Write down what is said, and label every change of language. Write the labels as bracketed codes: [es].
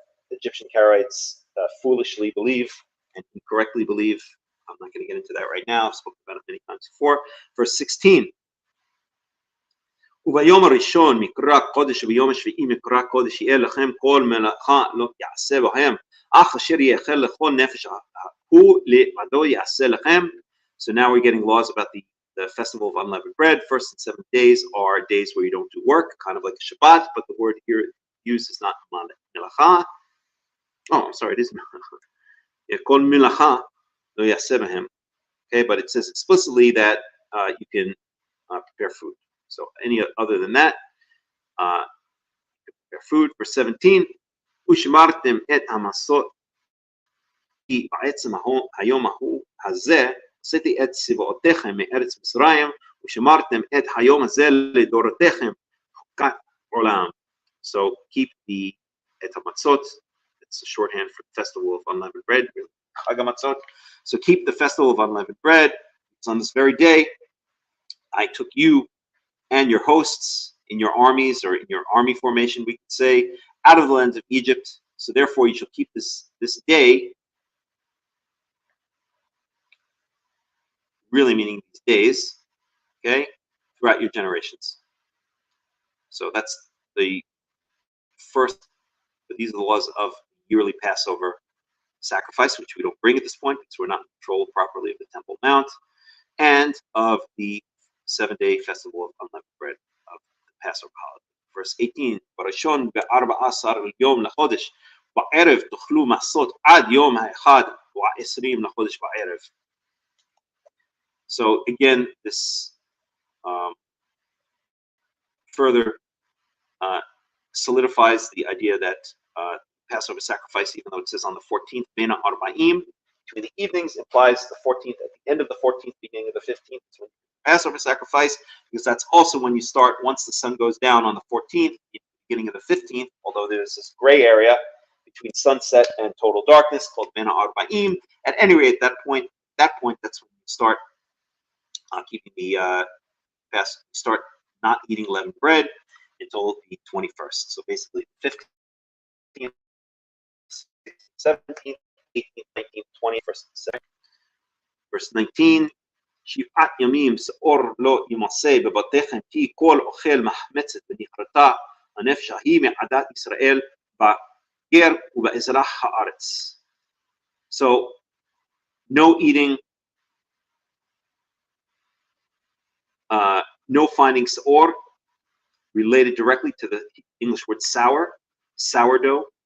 [en] Egyptian Karaites foolishly believe and incorrectly believe. I'm not going to get into that right now. I've spoken about it many times before. Verse 16. [he] וביום הראשון מקרא קודש וביום השביעי מקרא קודש יהיה לכם כל מלאכה לא יעשה בהם אך אשר יאכל לכל נפש הוא לבדו יעשה לכם. [en] So now we're getting laws about the festival of unleavened bread. First and 7 days are days where you don't do work, kind of like a Shabbat, but the word here used is not melacha. Oh, I'm sorry, it is melacha. [he] Kol melacha lo yaseh b'hem. [en] Okay, but it says explicitly that you can prepare food. So any other than that, you can prepare food. Verse 17, [he] ושמרתם את המסות כי בעצם היום ההוא הזה עשיתי את צבאותיכם מארץ מצרים ושמרתם את היום הזה לדורותיכם חוקת עולם. [en] So keep the et hamatzot. It's a shorthand for the festival of unleavened bread. Chag hamatzot. So keep the festival of unleavened bread. It's on this very day. I took you and your hosts in your armies, or in your army formation, we could say, out of the land of Egypt. So therefore, you shall keep this day, really meaning these days, okay, throughout your generations. So that's the first. But these are the laws of yearly Passover sacrifice, which we don't bring at this point because we're not in control properly of the Temple Mount, and of the 7-day festival of unleavened bread of the Passover holiday. Verse 18, [he] Barashon ב-14 יום לחודש בערב תאכלו מסות עד יום האחד ו-20 לחודש בערב. [en] So again, this further solidifies the idea that Passover sacrifice, even though it says on the 14th, Bena Arba'im, between the evenings, implies the 14th, at the end of the 14th, beginning of the 15th, Passover sacrifice, because that's also when you start, once the sun goes down on the 14th, beginning of the 15th, although there's this gray area between sunset and total darkness called Bena Arba'im. At any rate, at that point, that's when you start keeping the fast. You start not eating leavened bread until the 21st. So basically, 15th, 17th, 18th, 19th, 21st, verse 19. [he] שבעת ימים שאור לא ימסה בבתיכם כי כל אוכל מחמצת ונכרתה הנפש ההיא מעדת ישראל בגר ובאזרח הארץ. [en] So no eating, no finding seor, related directly to the English word sour, sourdough.